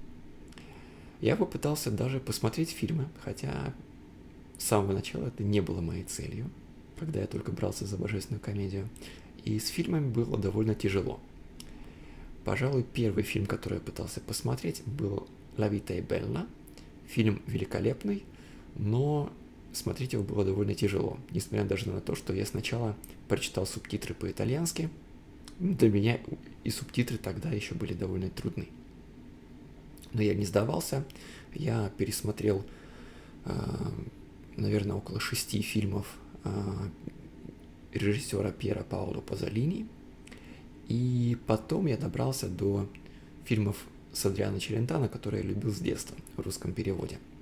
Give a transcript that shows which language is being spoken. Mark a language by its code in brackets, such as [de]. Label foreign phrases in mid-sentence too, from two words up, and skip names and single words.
[ru] Я попытался даже посмотреть фильмы, хотя с самого начала это не было моей целью, когда я только брался за божественную комедию. И с фильмами было довольно тяжело. Пожалуй, первый фильм, который я пытался посмотреть, был «La vita è bella». Фильм великолепный, но смотреть его было довольно тяжело, несмотря даже на то, что я сначала прочитал субтитры по-итальянски. Для меня и субтитры тогда еще были довольно трудны. Но я не сдавался, я пересмотрел, наверное, около 6 фильмов режиссера Пьера Паоло Пазолини, и потом я добрался до фильмов с Адриано Челентано, которые я любил с детства в русском переводе.